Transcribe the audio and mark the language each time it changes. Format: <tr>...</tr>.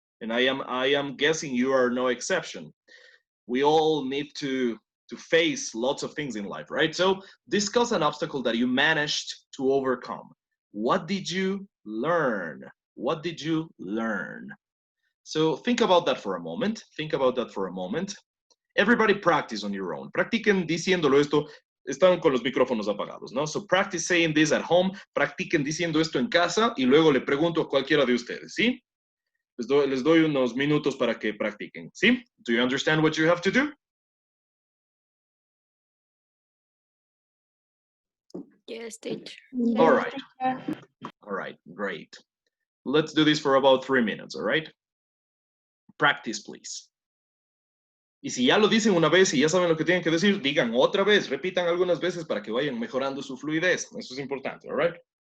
<en>And I am guessing you are no exception. We all need to face lots of things in life, right? So discuss an obstacle that you managed to overcome. What did you learn? What did you learn? So think about that for a moment. Think about that for a moment. Everybody practice on your own.</en> <es>Practiquen diciéndolo esto. Están con los micrófonos apagados, ¿no?</es> <en>So practice saying this at home.</en> <es>Practiquen diciendo esto en casa y luego le pregunto a cualquiera de ustedes, ¿sí? Les doy unos minutos para que practiquen, ¿sí?</es> <en>Do you understand what you have to do? Yes, teacher. All right. All right, great. Let's do this for about 3 minutes, all right? Practice, please.</en> <es>Y si ya lo dicen una vez y ya saben lo que tienen que decir, digan otra vez, repitan algunas veces para que vayan mejorando su fluidez. Eso es importante, all right?</es>